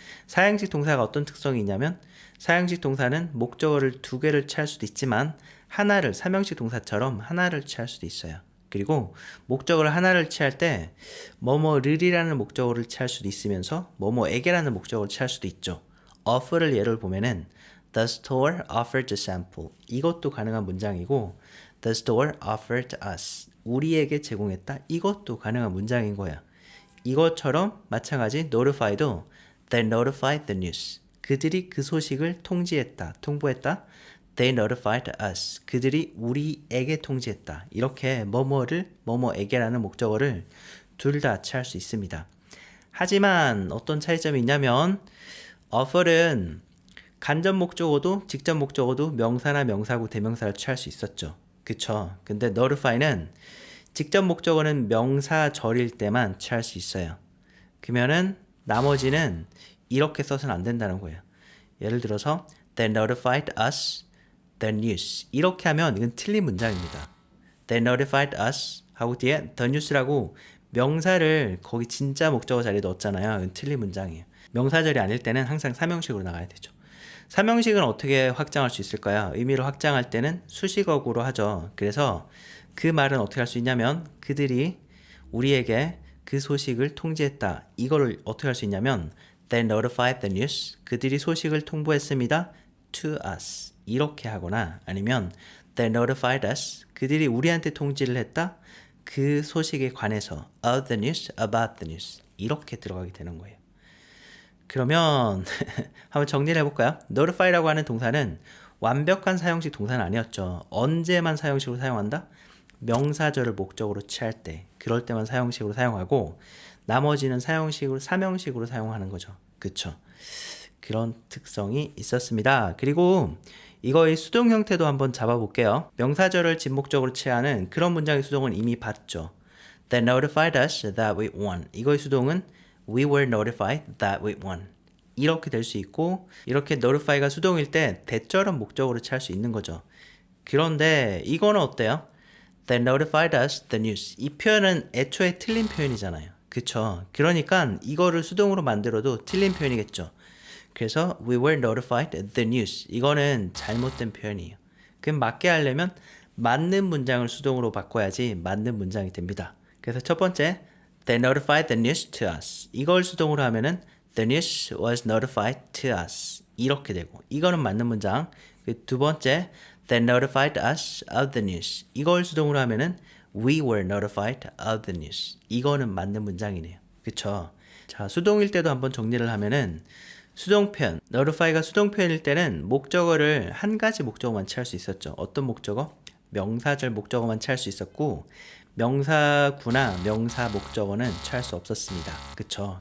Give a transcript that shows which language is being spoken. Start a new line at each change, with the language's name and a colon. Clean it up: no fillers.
Korean: 사형식 동사가 어떤 특성이 있냐면 사형식 동사는 목적어를 두 개를 취할 수도 있지만 하나를 삼형식 동사처럼 하나를 취할 수도 있어요. 그리고 목적어를 하나를 취할 때 뭐뭐를이라는 목적어를 취할 수도 있으면서 뭐뭐에게라는 목적어를 취할 수도 있죠. offer를 예를 보면은
English: The store offered a sample.
Korean: 이것도 가능한 문장이고
English: The store offered us.
Korean: 우리에게 제공했다. 이것도 가능한 문장인 거예요. 이것처럼 마찬가지 notify도
English: They notified the news.
Korean: 그들이 그 소식을 통지했다, 통보했다.
English: They notified us.
Korean: 그들이 우리에게 통지했다. 이렇게 뭐뭐를 뭐뭐에게라는 목적어를 둘 다 취할 수 있습니다. 하지만 어떤 차이점이 있냐면 offer은 간접 목적어도 직접 목적어도 명사나 명사구 대명사를 취할 수 있었죠. 그쵸? 근데 notify는 직접 목적어는 명사절일 때만 취할 수 있어요. 그러면은 나머지는 이렇게 써서는 안 된다는 거예요. 예를 들어서
English: They notified us the news.
Korean: 이렇게 하면 이건 틀린 문장입니다.
English: They notified us
Korean: 하고 뒤에 the news라고 명사를 거기 진짜 목적어 자리에 넣었잖아요. 이건 틀린 문장이에요. 명사절이 아닐 때는 항상 삼형식으로 나가야 되죠. 삼형식은 어떻게 확장할 수 있을까요? 의미를 확장할 때는 수식어구로 하죠. 그래서 그 말은 어떻게 할 수 있냐면 그들이 우리에게 그 소식을 통지했다. 이거를 어떻게 할 수 있냐면
English: They notified the news.
Korean: 그들이 소식을 통보했습니다.
English: To us.
Korean: 이렇게 하거나 아니면
English: They notified us.
Korean: 그들이 우리한테 통지를 했다. 그 소식에 관해서
English: of the news, about the news.
Korean: 이렇게 들어가게 되는 거예요. 그러면 한번 정리를 해볼까요? notify라고 하는 동사는 완벽한 사형식 동사는 아니었죠. 언제만 사형식으로 사용한다? 명사절을 목적으로 취할 때 그럴 때만 사형식으로 사용하고 나머지는 사형식으로 삼형식으로 사용하는 거죠. 그쵸? 그런 특성이 있었습니다. 그리고 이거의 수동 형태도 한번 잡아볼게요. 명사절을 진목적으로 취하는 그런 문장의 수동은 이미 봤죠.
English: They notified us that we won.
Korean: 이거의 수동은
English: We were notified that we won.
Korean: 이렇게 될 수 있고 이렇게 notify가 수동일 때 대절은 목적으로 취할 수 있는 거죠. 그런데 이거는 어때요?
English: They notified us the news.
Korean: 이 표현은 애초에 틀린 표현이잖아요. 그쵸? 그러니까 이거를 수동으로 만들어도 틀린 표현이겠죠. 그래서
English: we were notified the news.
Korean: 이거는 잘못된 표현이에요. 그럼 맞게 하려면 맞는 문장을 수동으로 바꿔야지 맞는 문장이 됩니다. 그래서 첫 번째
English: They notified the news to us.
Korean: 이걸 수동으로 하면은
English: The news was notified to us.
Korean: 이렇게 되고 이거는 맞는 문장. 두 번째
English: They notified us of the news.
Korean: 이걸 수동으로 하면은
English: We were notified of the news.
Korean: 이거는 맞는 문장이네요. 그쵸? 자, 수동일 때도 한번 정리를 하면은 수동표현, notify가 수동표현일 때는 목적어를 한 가지 목적어만 취할 수 있었죠. 어떤 목적어? 명사절 목적어만 취할 수 있었고 명사구나 명사 목적어는 취할 수 없었습니다. 그쵸?